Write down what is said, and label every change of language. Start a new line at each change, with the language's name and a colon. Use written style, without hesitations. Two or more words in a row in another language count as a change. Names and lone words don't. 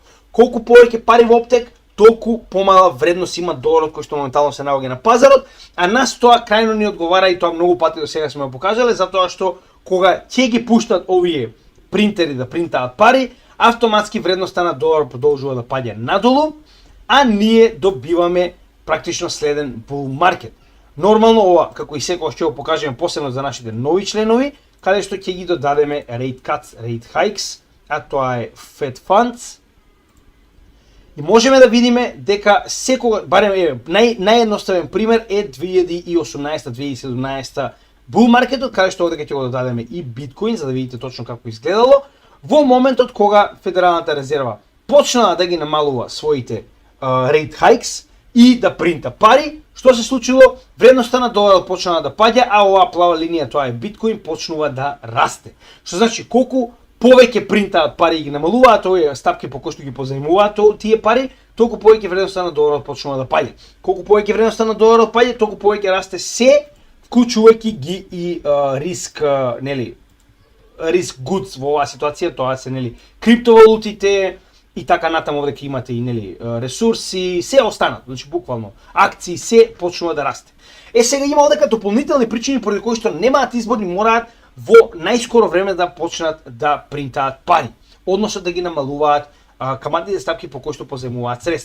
Macedonian: Колку повеќе пари во оптек, толку помала вредност има доларот кој што моментално се наоѓа на пазарот, а нас тоа крајно ни одговара и тоа многу пати до сега сме го покажале, затоа што кога ќе ги пуштат овие принтери да принтаат пари, автоматски вредноста на доларот продолжува да паѓа надолу, а ние добиваме практично следен
English: bull market.
Macedonian: Нормално ова, како и секогаш ќе го покажеме посебно за нашите нови членови, каде што ќе ги додадеме
English: rate cuts, rate hikes,
Macedonian: а тоа е
English: Fed Funds.
Macedonian: И можеме да видиме дека секога, барем наједноставен пример е 2018-2017
English: bull marketот,
Macedonian: каде што овде ќе го додадеме и биткоин, за да видите точно како изгледало. Во моментот кога Федералната резерва почнала да ги намалува своите
English: rate hikes
Macedonian: и да принта пари, што се случило? Вредноста на доларот почнала да паѓа, а оваа плава линија, тоа е биткоин, почнува да расте. Што значи колку повеќе принтаат пари и ги намалуваат овие стапки по кои што ги позајмуваат тие пари, толку повеќе вредноста на доларот почнува да паѓа. Колку повеќе вредноста на доларот паѓа, толку повеќе расте се, вклучувајќи ги и риск,
English: risk goods
Macedonian: во оваа ситуација, тоа се нели криптовалутите и така натаму дека имате и нели ресурси, се останат, значи буквално акции се почнува да расте. Сега има одека дополнителни причини поради кои што немаат избор и мораат во најскоро време да почнат да принтаат пари, односно да ги намалуваат каматните стапки по кои што позаемуваат средства.